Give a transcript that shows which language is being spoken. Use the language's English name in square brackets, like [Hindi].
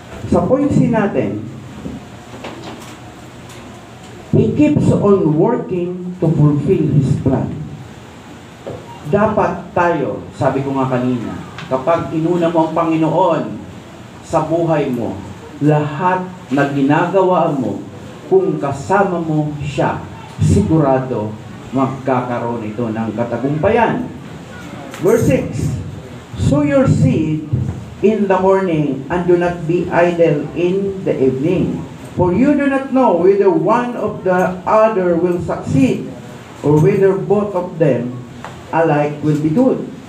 [Filipino] Sa point C natin, [English] He keeps on working to fulfill His plan. [Filipino] Dapat tayo, sabi ko nga kanina, kapag inuna mo ang Panginoon sa buhay mo, lahat na ginagawa mo, kung kasama mo siya, sigurado magkakaroon ito ng katagumpayan. [English] Verse 6, sow your seed in the morning and do not be idle in the evening. For you do not know whether one of the other will succeed or whether both of them alike will be good.